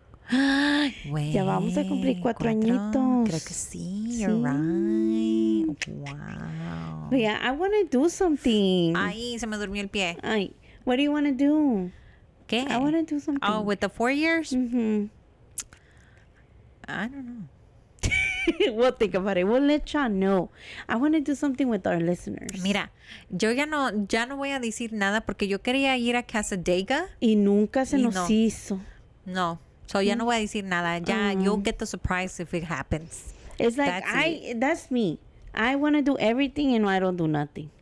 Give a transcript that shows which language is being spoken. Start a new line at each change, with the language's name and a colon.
Spanish: Ya vamos a cumplir 4 añitos. Creo que sí.
English: You're right. Wow. But yeah, I want to do something.
Spanish: Ay, se me durmió el pie.
English: Ay, what do you want to do?
Spanish: ¿Qué?
English: I want to do something. Oh, with the 4 years? Mm-hmm. I don't know. We'll think about it. We'll let y'all know. I want to do something with our listeners.
Spanish: Mira, yo ya no voy a decir nada porque yo quería ir a Casadega. Y nunca se nos hizo. No. So ya no voy a decir nada.
English: Ya, you'll get the surprise if it happens. It's like, that's me. I want to do everything and I don't do nothing.